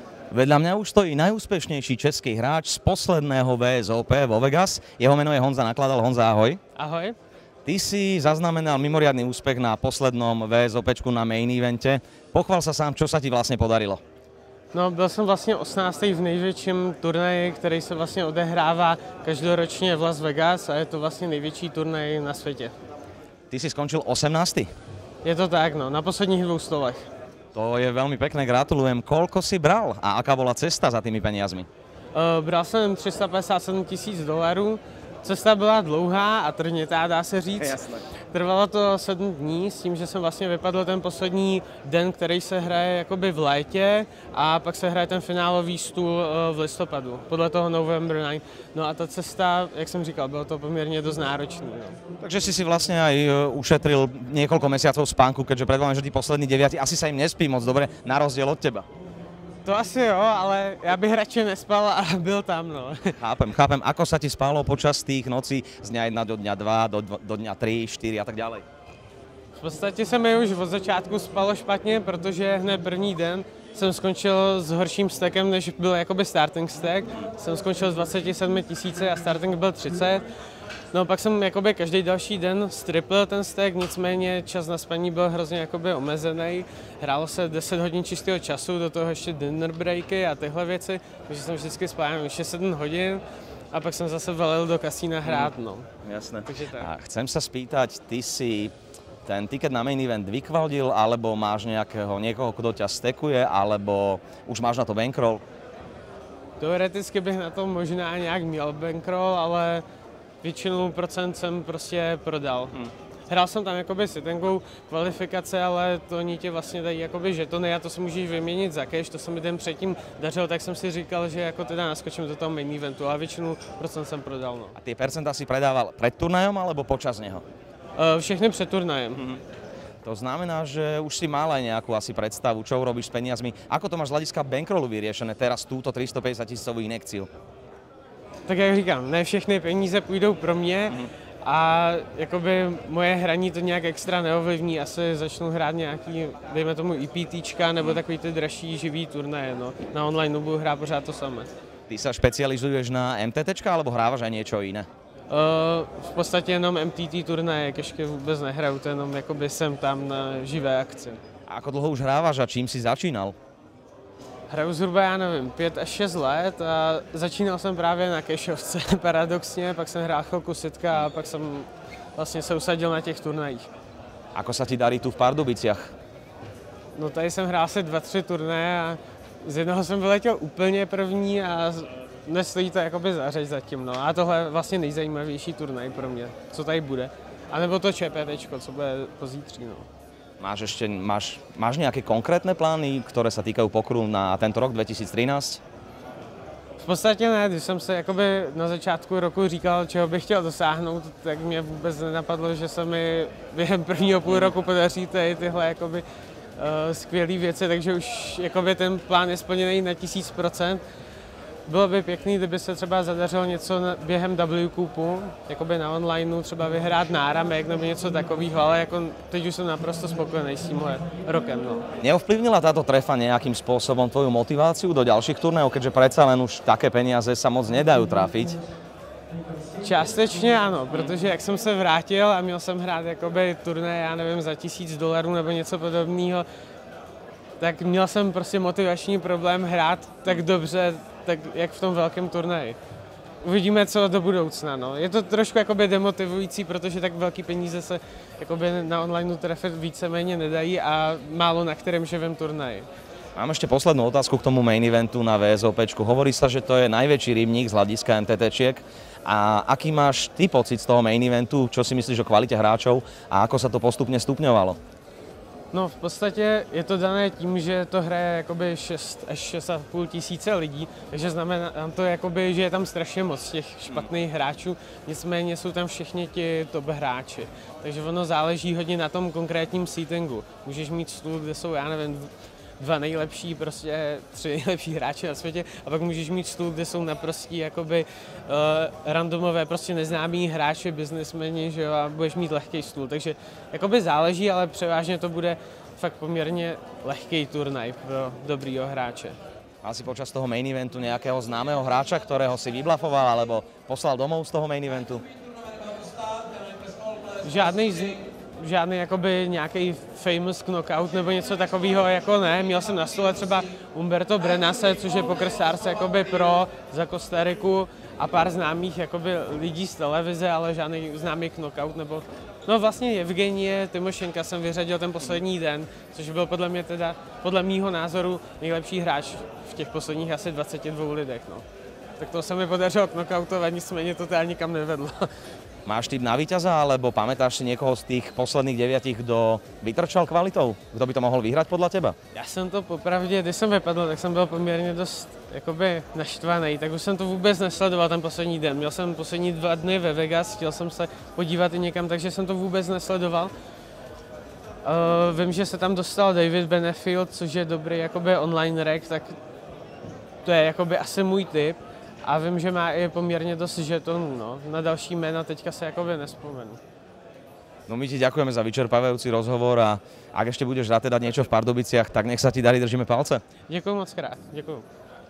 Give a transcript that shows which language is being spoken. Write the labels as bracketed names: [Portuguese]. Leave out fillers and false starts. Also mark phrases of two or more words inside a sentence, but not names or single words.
[Slovak] Vedľa mňa už stojí najúspešnejší český hráč z posledného VSOP vo Vegas. Jeho meno je Honza Nakladal. Honza, ahoj. Ahoj. Ty si zaznamenal mimoriadny úspech na poslednom VSOPčku na [English] main evente. [Slovak] Pochvál sa sám, čo sa ti vlastne podarilo. [Czech] No, byl jsem vlastně 18. v největším turnaji, který se vlastně odehrává každoročně v Las Vegas a je to vlastně největší turnaj na světě. [Slovak] Ty si skončil 18. [Czech] Je to tak, no, na posledních 2 stolech. [Slovak] To je veľmi pekné, gratulujem. Koľko si bral a aká bola cesta za tými peniazmi? [Czech] Bral jsem $357 000. Cesta byla dlouhá a trnitá, dá se říct. [Slovak] Jasné. [Czech] Trvalo to 7 dní s tím, že jsem vlastně vypadl ten poslední den, který se hraje jakoby v létě a pak se hraje ten finálový stůl v listopadu, podle toho November 9. No a ta cesta, jak jsem říkal, bylo to poměrně dost náročné. No. [Slovak] Takže si vlastne aj ušetril niekoľko mesiacov spánku, keďže predpovedám, že tí poslední 9 asi sa im nespí moc dobre, na rozdiel od teba. [Czech] To asi jo, ale já bych radši nespal a byl tam, no. [Slovak] Chápem. Ako sa ti spálo počas tých nocí z dňa 1 do dňa 2, do dňa 3, 4 a tak ďalej? [Czech] V podstatě se mi už od začátku spalo špatně, protože hned první den jsem skončil s horším stekem, než byl jakoby [English] starting stack. [Czech] Jsem skončil s 27 000 a starting byl 30. No pak jsem jakoby každý další den striplil ten stack, nicméně čas na spaní byl hrozně jakoby omezený. Hrálo se 10 hodin čistého času, do toho ještě [English] dinner breaky [Czech] a tyhle věci, takže jsem vždycky spal 6-7 hodin a pak jsem zase valil do kasína hrát, no. [Slovak] Jasné. Takže tak. A chcem sa spýtať, ty si ten tiket na [English] main event [Slovak] vykvaldil, alebo máš niekoho, kto ťa stekuje, alebo už máš na to bankroll? [Czech] Teoreticky bych na to možná nějak měl bankroll, ale většinu procent jsem prostě prodal. Hrál jsem tam jakoby sittingovou kvalifikace, ale to oni ti vlastně dají jakoby žetony a to si můžeš vyměnit za cash, to se mi den předtím dařilo, tak jsem si říkal, že jako teda naskočím do toho [English] main eventu, [Czech] a většinu procent jsem prodal. No. [Slovak] A tie percentá si predával pred turnajom alebo počas neho? [Czech] Všechny před turnajem. [Slovak] To znamená, že už si mal aj nejakú asi predstavu, čo urobíš s peniazmi. Ako to máš z hľadiska bankrollu vyriešené teraz túto 350 000 injekciu? [Czech] Tak jak říkám, ne všechny peníze půjdou pro mě a jakoby moje hraní to nějak extra neovlivní. Asi začnu hrát nějaký, dejme tomu IPTčka nebo takový ty dražší živý turnaje. No. Na online budu hrát pořád to samé. [Slovak] Ty sa špecializuješ na MTTčka alebo hrávaš aj niečo iné? [Czech] V podstatě jenom MTT turnaje, kešky vůbec nehraju, to jenom jakoby jsem tam na živé akci. [Slovak] A ako dlho už hrávaš a čím si začínal? [Czech] Hraju zhruba, já nevím, 5 až 6 let a začínal jsem právě na kešovce, paradoxně, pak jsem hrál chvilku sitka a pak jsem vlastně se usadil na těch turnajích. [Slovak] Ako sa ti darí tu v Pardubiciach? [Czech] No tady jsem hrál asi 2-3 turnaje a z jednoho jsem vyletěl úplně první a nestojí to jakoby za řeč zatím, no. A tohle je vlastně nejzajímavější turnaj pro mě, co tady bude. A nebo to ČPTčko, co bude pozítří, no. [Slovak] Máš nejaké konkrétne plány, ktoré sa týkajú pokeru na tento rok 2013? [Czech] V podstatě ne, když jsem se jakoby na začátku roku říkal, čeho bych chtěl dosáhnout, tak mě vůbec nenapadlo, že se mi během prvního půl roku podaří tyhle jakoby skvělé věci, takže už jakoby ten plán je splněný na 1000%. Bylo by pěkný, kdyby se třeba zadařilo něco během W-Cupu, jakoby na onlineu, třeba vyhrát náramek nebo něco takového, ale jako teď už jsem naprosto spokojený s tímhle rokem. No. [Slovak] Neovplyvnila táto trefa nejakým spôsobom tvoju motiváciu do ďalších turnajov, keďže predsa len už také peniaze sa moc nedajú trafiť? [Czech] Částečně ano, protože jak jsem se vrátil a měl jsem hrát jakoby turné, já nevím, za $1000 nebo něco podobného, tak měl jsem prostě motivační problém hrát tak dobře, tak jak v tom velkém turnaji. Uvidíme, co do budoucna. No. Je to trošku jakoby demotivující, protože tak velký peníze se jakoby na online trefit víceméně nedají a málo na kterém živém turnaji. [Slovak] Mám ešte poslednú otázku k tomu [English] main eventu [Slovak] na VSOPčku. Hovorí sa, že to je najväčší rybník z hľadiska MTTčiek. A aký máš ty pocit z toho [English] main eventu? [Slovak] Čo si myslíš o kvalite hráčov a ako sa to postupne stupňovalo? [Czech] No v podstatě je to dané tím, že to hraje jakoby 6 až 6,5 tisíce lidí, takže znamená to, jakoby, že je tam strašně moc těch špatných hráčů, nicméně jsou tam všichni ti top hráči. Takže ono záleží hodně na tom konkrétním seatingu. Můžeš mít stůl, kde jsou, já nevím, 2 nejlepší, prostě 3 nejlepší hráči na světě a pak můžeš mít stůl, kde jsou naprostí jakoby randomové, prostě neznámí hráči, biznesmeni, že jo, a budeš mít lehký stůl, takže jakoby záleží, ale převážně to bude fakt poměrně lehký turnaj pro dobrýho hráče. [Slovak] Mal si počas toho [English] main eventu [Slovak] nejakého známeho hráča, ktorého si vyblafoval alebo poslal domov z toho [English] main eventu? [Czech] Žádný jakoby nějaký [English] famous knockout [Czech] nebo něco takového jako ne. Měl jsem na stole třeba Humberto Brenase, což je pokersárce jakoby pro za Kostariku a pár známých jakoby lidí z televize, ale žádný známý knockout nebo... No vlastně Evgenie Tymošenka jsem vyřadil ten poslední den, což byl podle mýho názoru nejlepší hráč v těch posledních asi 22 lidech. No. Tak to se mi podařilo knockoutovat, nicméně to teda nikam nevedlo. [Slovak] Máš tip na víťaza, alebo pamätáš si niekoho z tých posledných 9, kdo vytrčal kvalitou? Kdo by to mohl vyhrať podľa teba? [Czech] Já jsem to popravdě, když jsem vypadl, tak jsem byl poměrně dost jakoby naštvaný, tak už jsem to vůbec nesledoval ten poslední den. Měl jsem poslední 2 dny ve Vegas, chtěl jsem se podívat i někam, takže jsem to vůbec nesledoval. Vím, že se tam dostal David Benefield, což je dobrý jakoby online rek, tak to je jakoby asi můj tip. A vím, že má i poměrně dost žetonů, no. Na další jména teďka se jakoby nespomenu. [Slovak] No my ti ďakujeme za vyčerpávajúci rozhovor a ak ešte budeš rád teda niečo v Pardubiciach, tak nech sa ti darí, držíme palce. [Czech] Děkuju moc krát, děkuju.